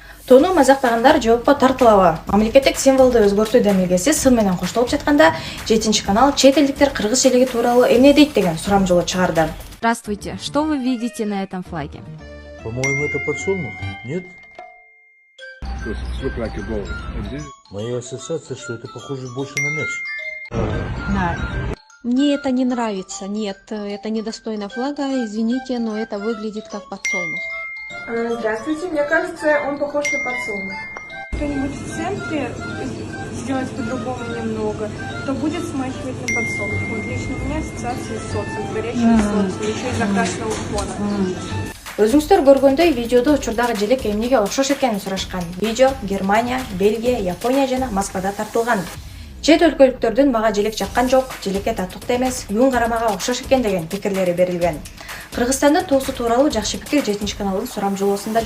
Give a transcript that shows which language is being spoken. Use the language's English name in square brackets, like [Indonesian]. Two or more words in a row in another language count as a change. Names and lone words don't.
[Kyrgyz] Тону мазактагандар жоопко тартылабы. Мамлекеттик символду өзгөртүү демилгеси сын менен коштолуп жатканда 7 канал чет элдиктер кыргыз элиги тууралуу эмне дейт деген сурамжылоо чыгарды. [Russian] Здравствуйте. Что вы видите на этом флаге? По-моему, это подсолнух, нет? Моя ассоциация, что это похоже больше на мяч. Мне это не нравится. Нет, это недостойно флага. Извините, но это выглядит как подсолнух. Здравствуйте, мне кажется, он похож на подсолнух. Кто-нибудь в центре сделать по-другому немного, то будет смахивать на подсолнух. Вот лично у меня ассоциация с солнцем, с горящим солнцем, еще из-за красного фона. [Kyrgyz] Өзүңүздөр көргөндөй видеодо учурдагы желек эмнеге окшош экенин сурашкан. Видео Германия, Бельгия, Япония жана Москвада тартылган. Чет өлкөлүктөрдүн мага желек жаккан жок, желекке татыктуу эмес, күн карамага окшош экен деген пикирлери берилген. Кыргызстандын туусу тууралуу жакшы пикир 7 каналдын сурамжылоосунда жок.